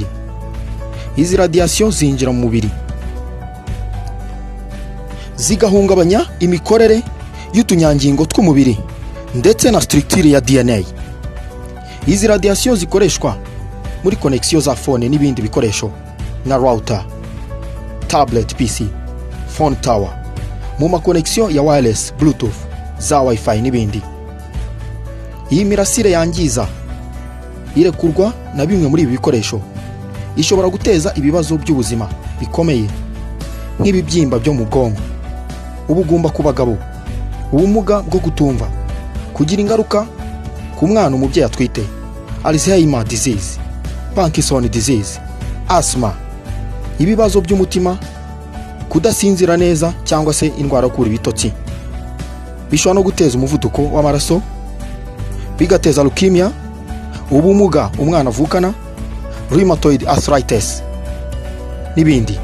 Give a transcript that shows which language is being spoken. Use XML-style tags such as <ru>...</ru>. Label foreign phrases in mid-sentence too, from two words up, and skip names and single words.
<rw>Izi radiation zinjira mu mubiri zigahungabanya imikorere y'utunyangingo tw'umubiri ndetse na structure ya DNA. Izi radiation zikoreshwa muri connection za phone n'ibindi bikoresho na</rw> <en>router, tablet, PC, phone tower,</en> <rw>mu ma connection ya</rw> <en>wireless, bluetooth,</en> <rw>za wifi n'ibindi. Iyi mirasire yangiza irekurwa na bimwe muri ibi bikoresho ishobora guteza ibibazo by'ubuzima bikomeye nk'ibibyimba byo mu bwonko, ubugumba ku bagabo, ubumuga bwo kutumva, kugira ingaruka ku mwana umubyeyi atwite,</rw> <en>Alzheimer disease, Parkinson disease, asthma,</en> <rw>ibibazo by'umutima, kudasinzira neza cyangwa se indwara yo kubura ibitotsi. Bishobora no guteza umuvuduko w'amaraso, bigateza leukemia, ubumuga umwana avukana,</rw> <en>rheumatoid arthritis</en> <rw>n'ibindi.</rw>